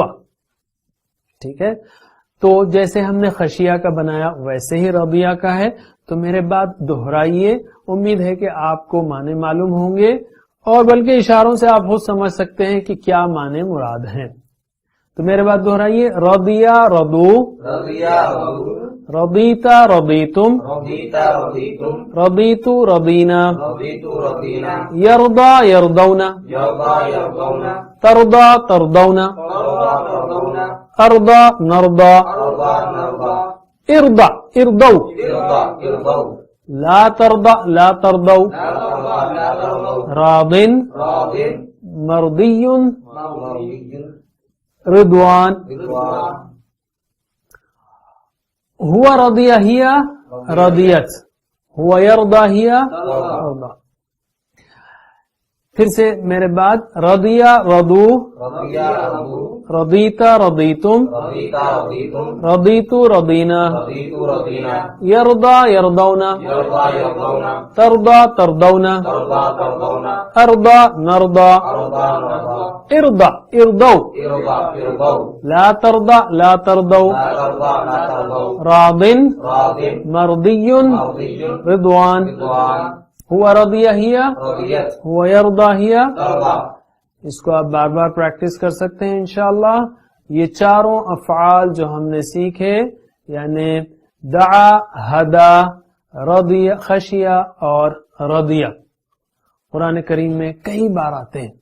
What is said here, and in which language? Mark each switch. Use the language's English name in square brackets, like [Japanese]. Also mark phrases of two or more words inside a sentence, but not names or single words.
[Urdu] ٹھیک ہے. تو جیسے ہم نے خشیہ کا بنایا ویسے ہی رضیہ کا ہے. تو میرے بات دہرائیے. امید ہے کہ آپ کو معنی معلوم ہوں گے، اور بلکہ اشاروں سے آپ خود سمجھ سکتے ہیں کہ کیا معنی مراد ہیں. تو میرے بات دہرائیے. [Arabic] رضیہ رضو، رضیہ رضو، رضیتا رضیتم، رضیتا رضیتم، رضیتو رضینا، رضیتو رضینا، یرضا یرضونا، یرضا یرضونا، ترضا ترضونا، ترضا ترضونا، ارضا نرضا، ارضا نرضا، ارضا ارضو. ارضا ارضو، لا ترضا لا ترضو. لا ترضا لا ترضو، راض راض، مرضی مرضی، رضوان. رضوان، ہوا رضیہ ہیا رضیت، ہوا یرضا ہیا ترضا ترضا. [Urdu] پھر سے میرے بعد [Arabic] رضیا رضو رضیا رضو رضیتا رضیتم رضیتا رضیتم رضیتو رضینا رضیتو رضینا یرضا یرضونا یرضا یرضونا ترضا ترضونا ترضا ترضونا ارضا نرضا ارضا نرضا ارضا ارضو ارضا ارضو لا ترضا لا ترضو لا ترضا لا ترضو راض راض مرضی مرضی رضوان رضوان ہوا رضیہ ہیا رضیت ہوا یرضا ہیا. ترضا. [Urdu] اس کو آپ بار بار پریکٹس کر سکتے ہیں [Arabic] انشاءاللہ. [Urdu] یہ چاروں افعال جو ہم نے سیکھے یعنی [Arabic] دعا ہدا رضی خشیہ [Urdu] اور رضیہ قرآن کریم میں کئی بار آتے ہیں.